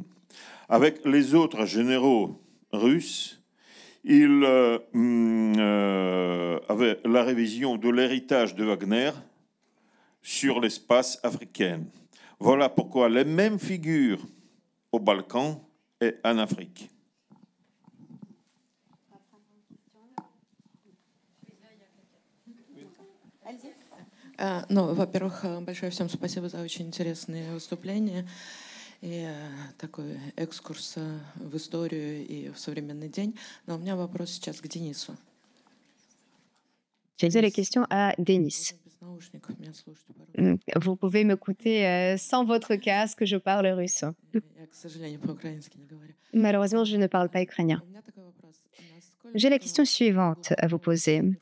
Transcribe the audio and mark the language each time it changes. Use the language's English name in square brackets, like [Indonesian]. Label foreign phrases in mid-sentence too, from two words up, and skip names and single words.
[French] Avec les autres généraux russes, il avait la révision de l'héritage de Wagner sur l'espace africain. Voilà pourquoi les mêmes figures aux Balkans et en Afrique. [Russian] Ну, во-первых, большое всем спасибо за очень интересные выступления и такой экскурс в историю и в современный день. Но у меня вопрос сейчас к Денису. [French] J'ai posé les questions à Denis. Vous pouvez m'écouter sans votre casque, je parle russe. Malheureusement, je ne parle pas ukrainien. J'ai la question suivante à vous poser.